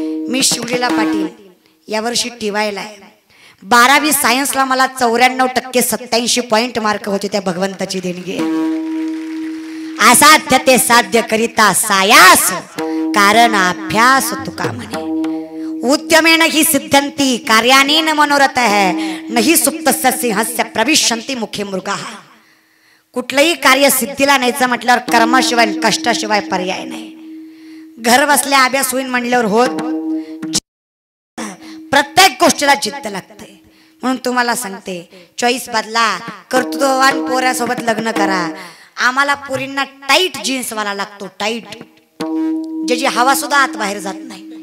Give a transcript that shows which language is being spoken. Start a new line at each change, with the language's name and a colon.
Marathi: मी शिवलीला पाटील यावर्षी टिवायला आहे. 12वी सायन्सला मला 94% 87 पॉइंट मार्क होते. त्या भगवंताची देणगी. असाध्य ते साध्य करिता सायास, कारण अभ्यास तुका म्हणे.
Sanskrit: उद्यमेन ही सिद्धंती कार्यानेन मनोरथ है, नहीं सुप्तस्य सिंहस्य प्रविशन्ति मुखे मृगाः.
Marathi: कुठलंही कार्य सिद्धीला न्यायचं म्हटल्यावर कर्माशिवाय कष्टाशिवाय पर्याय नाही. घर बसल्या अभ्यास होईन म्हणल्यावर होत. प्रत्येक गोष्टीला जिद्द लागते. म्हणून तुम्हाला सांगते, चॉईस बदला. कर्तृत्ववान पोरासोबत लग्न करा. आम्हाला पोरींना टाईट जीन्सवाला लागतो, टाईट, ज्याची हवा सुद्धा आत बाहेर जात नाही.